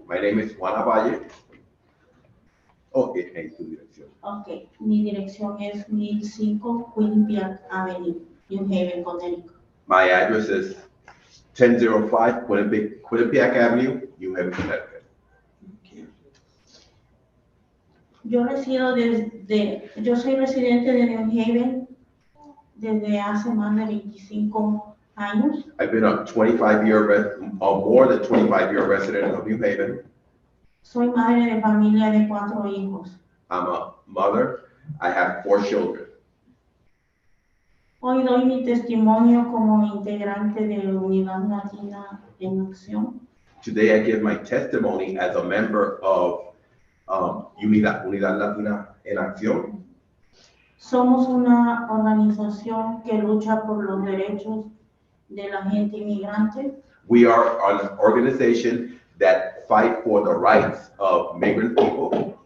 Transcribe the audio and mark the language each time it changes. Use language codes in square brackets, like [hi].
[en] My name is Juana Valle. [es] Okay, en tu dirección. Ok, mi dirección es 1005 Quinnipiac Avenue, New Haven, Connecticut. [en] My address is 1005 Quinnipiac Avenue, New Haven, Connecticut. [es] Yo soy residente de New Haven desde hace más de 25 años. [en] I've been a 25-year, more than 25-year resident of New Haven. [es] Soy madre de familia de 4 hijos. [en] I'm a mother. I have 4 children. [es] Hoy doy mi testimonio como integrante de Unidad Latina en Acción. [en] Today I give my testimony as a member of Unidad Latina en Acción. [es] Somos una organización que lucha por los derechos de la gente inmigrante. [en] We are an organization that fight for the rights of migrant people,